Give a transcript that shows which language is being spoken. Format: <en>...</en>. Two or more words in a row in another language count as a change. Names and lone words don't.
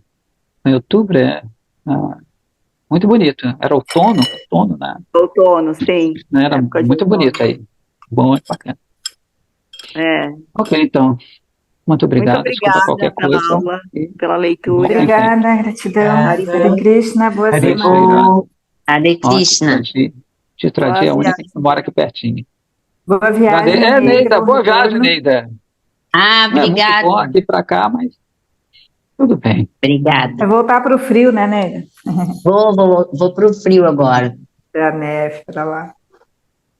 <pt>Em outubro muito bonito. Era outono, né? Outono, sim. Era Época de muito outono. bonito aí. Bom, muito bacana. É. Ok, então. Muito Muito obrigado. Desculpa obrigada qualquer pela coisa. aula, pela leitura. Obrigada, gratidão. Hare Krishna, boa Hare semana. Hare Krishna. Chitradi é a única que mora aqui pertinho. Boa viagem, Neida. Neida, bom boa viagem, retorno. Neida. Ah, Não é muito obrigada. bom aqui pra cá, mas tudo bem. Obrigada. Vai voltar para o frio, né, Neida? Vou pro frio agora. Para a neve, para lá. Hare</pt>